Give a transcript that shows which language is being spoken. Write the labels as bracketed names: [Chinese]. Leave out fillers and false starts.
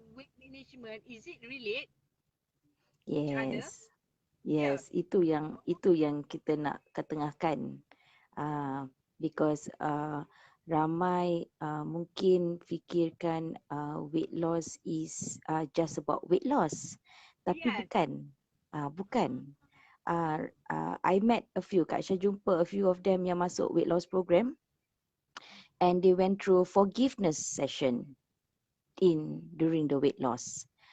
[English] weight management, is it relate each other? Yes. Yeah. [Malay] Yes, itu yang kita nak ketengahkan. [English] Because [Malay] ramai mungkin fikirkan [English] weight loss is just about weight loss. [Malay] Tapi [English] Yes. [Malay] bukan. Bukan. [English] I met a few, Kak Syah [Malay] jumpa [English] a few of them [Malay] yang masuk [English] weight loss program and they went through forgiveness session during the weight loss.